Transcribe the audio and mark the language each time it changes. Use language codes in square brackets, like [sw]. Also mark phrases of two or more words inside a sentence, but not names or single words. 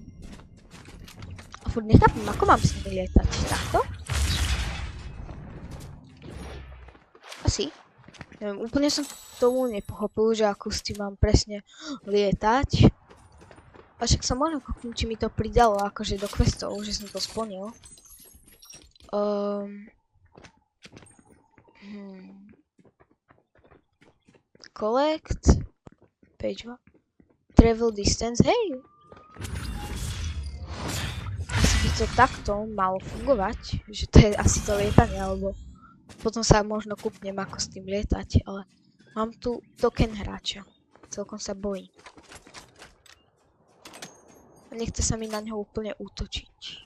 [sk] A furt nechápem, ako mám s nimi lietať. Takto? Asi. Neviem, úplne som tomu nepochopil, že ako s tým mám presne lietať. A však sa možno koknúť, či mi to pridalo akože do questov, že som to splnil. [en] Collect. Page 1. Travel distance, [sk] hej! Asi by to takto malo fungovať, že to je asi to lietanie, alebo potom sa možno kúpnem ako s tým lietať, ale mám tu token hráča. Celkom sa bojím. Nechce sa mi na ňo úplne útočiť.